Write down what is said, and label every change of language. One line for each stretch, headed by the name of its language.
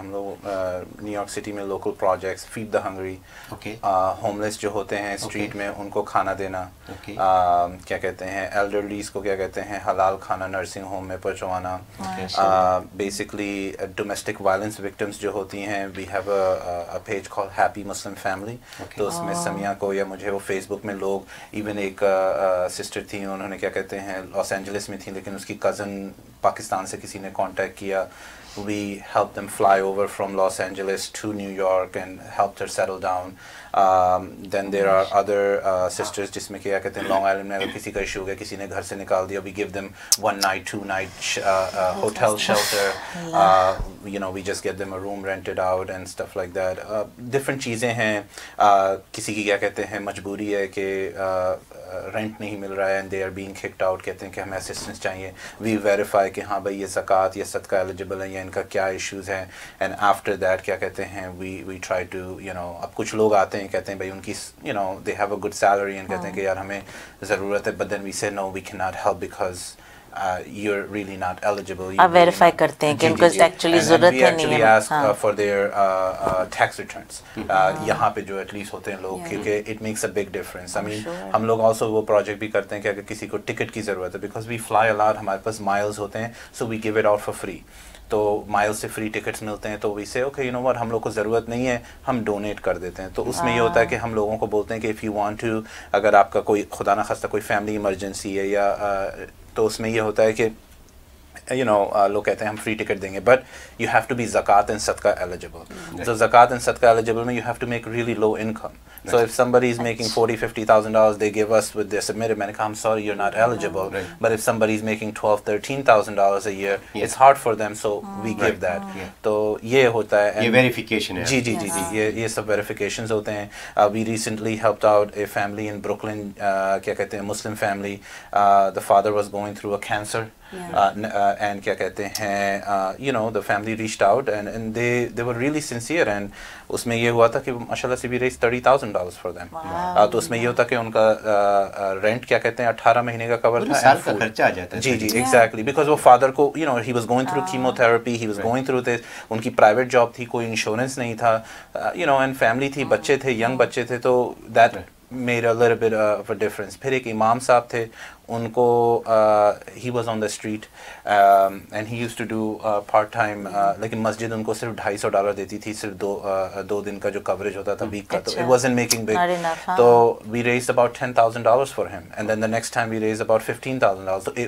Hindi: हम लोग New York city में local projects, feed the hungry, homeless जो होते हैं स्ट्रीट में, उनको खाना देना, क्या कहते हैं, एल्डरलीज को क्या कहते हैं, हलाल खाना नर्सिंग होम में पहुंचवाना, बेसिकली डोमेस्टिक वायलेंस विक्टिम्स जो होती हैं,
English: We have a page called happy Muslim family.
Hindi: तो उसमें समिया को या मुझे वो फेसबुक में लोग, इवन एक सिस्टर थी, उन्होंने क्या कहते हैं लॉस एंजलिस में थी, लेकिन उसकी कज़न पाकिस्तान से किसी ने कांटेक्ट किया।
English: We helped them fly over from Los Angeles to New York and helped her settle down. Then there are other sisters
Hindi: जिसमें क्या कहते हैं, लॉन्ग आइलैंड में अगर किसी का इशू हो गया, किसी ने घर से निकाल दिया,
English: we give them 1 night 2 night hotel shelter. You know, we just get them a room rented out and stuff like that.
Hindi: Different चीज़ें हैं। किसी की क्या कहते हैं मजबूरी है कि रेंट नहीं मिल रहा है
English: and they are being kicked out,
Hindi: कहते हैं कि हमें असिस्टेंस चाहिए।
English: We verify
Hindi: कि हाँ भाई ये ज़कात या सदका एलिजिबल है या इनका क्या इश्यूज़ हैं,
English: and after that
Hindi: क्या कहते हैं
English: we try to, you know,
Hindi: अब कुछ लोग आते हैं कहते हैं भाई उनकी,
English: you know, they have a good salary and
Hindi: कहते हैं कि यार हमें ज़रूरत है,
English: but then we say no, we cannot help because you're really not eligible.
Hindi: आप वेरीफाई करते हैं कि उनको एक्चुअली ज़रूरत है नहीं है।
English: We actually ask for their tax returns.
Hindi: यहाँ पे जो एटलीस्ट होते हैं लोग, क्योंकि
English: it makes a big difference. I mean,
Hindi: हम लोग also वो प्रोजेक्ट भी करते हैं कि अगर किसी को टिकट की ज़रूरत है,
English: because we fly a lot,
Hindi: हमारे पास माइल्स होते हैं,
English: so we give it out for free.
Hindi: तो माइल से फ्री टिकट्स मिलते हैं, तो
English: we say okay, you know what,
Hindi: हम लोग को ज़रूरत नहीं है, हम डोनेट कर देते हैं। तो उसमें ये होता है कि हम लोगों को बोलते हैं कि
English: if you want to,
Hindi: अगर आपका कोई खुदा न खास्ता कोई फैमिली इमरजेंसी है या तो उसमें ये होता है कि
English: you know,
Hindi: लोग कहते हैं हम फ्री टिकट देंगे,
English: But you have to be ज़कात and सदका eligible.
Hindi: तो ज़कात एंड सदका एलिजिबल में
English: You have to make really low income. So if somebody is making $40,000-$50,000, they give us with their submitted.
Hindi: मैंने कहा
English: I'm sorry, you're not eligible. But if somebody is making $12,000-$13,000 a year, it's hard for them, so we give that.
Hindi: तो ये होता है। ये verification है। जी जी जी जी, ये सब वेरिफिकेशंस होते हैं।
English: We recently helped out a family in Brooklyn,
Hindi: क्या कहते हैं,
English: Muslim family. The father was going through a cancer. And
Hindi: क्या कहते हैं,
English: you know, the family reached out and they were really sincere, and
Hindi: उसमें ये हुआ था कि माशाल्लाह से
English: we raised $30,000 for them.
Hindi: तो उसमें ये होता कि उनका रेंट क्या कहते हैं 18 महीने का कवर था, साल का खर्चा आ जाता है। जी जी
English: exactly, because
Hindi: वो फादर को,
English: you know, he was going through chemotherapy, he was going through this,
Hindi: उनकी प्राइवेट जॉब थी, कोई इंश्योरेंस नहीं था,
English: you know, and
Hindi: फैमिली थी, बच्चे थे, यंग बच्चे थे, तो
English: that made a little bit of a difference.
Hindi: फिर एक इमाम साहब थे, उनको
English: he was on the street and he used to do part time,
Hindi: लेकिन मस्जिद उनको सिर्फ $250 देती थी, सिर्फ दो दिन का जो कवरेज होता था वीक का, तो
English: it wasn't making big. तो we raised about $10,000 for him, and then the next time we raised about $15,000.